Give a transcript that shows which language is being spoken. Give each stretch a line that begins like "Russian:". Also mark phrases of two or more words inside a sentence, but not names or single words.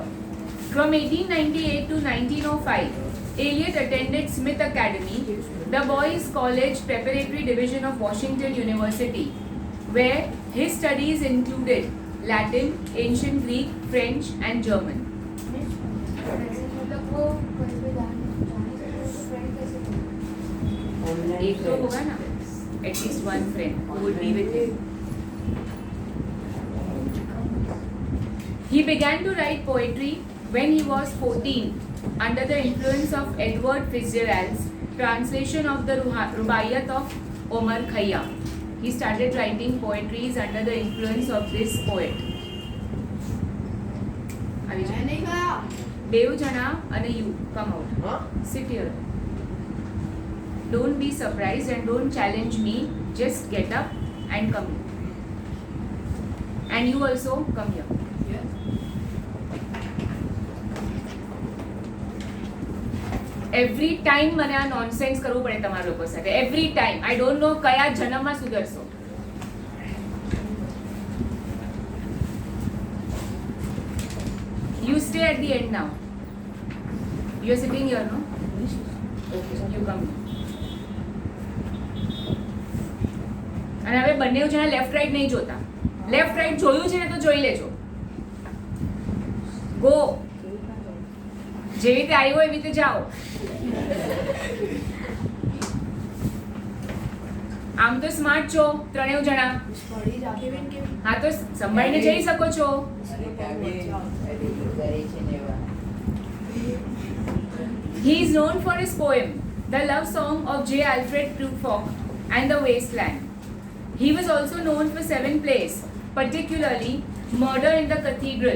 English: From 1898 to 1905, Eliot attended Smith Academy, the boys' college preparatory division of Washington University, where his studies included Latin, ancient Greek, French and German.
Hindi: मतलब वो कहीं पे जाने फ्रेंड कैसे बने? एक तो होगा ना,
English: at least one friend who would be with him. He began to write poetry when he was 14 under the influence of Edward Fitzgerald's translation of the Rubaiyat of Omar Khayyam. He started writing poetries under the influence of this poet. Dev Jana and you come out. Sit here. Don't be surprised and don't challenge me. Just get up and come here. And you also come here. every time
Gujarati: મને આ નોનસેન્સ કરવું પડે તમારા લોકો સાથે.
English: every time. I don't know
Gujarati: કયા જન્મમાં સુધરશો.
English: You stay at the end now. You are sitting here, no? Okay, you come.
Gujarati: અને હવે બંને જણા
English: left right
Gujarati: નહીં જોતા.
English: left right
Gujarati: જોયું છે ને તો જોઈ લેજો. ગો. જેવી રીતે આવ્યો એવી રીતે જાઓ. આમ તો સ્માર્ટ છો ત્રણેય જણા. હા તો સંભાળીને જઈ શકો છો.
English: He is known for his poem, The Love Song of J. Alfred Prufrock and The Wasteland. He was also known for 7 plays, particularly Murder in the Cathedral.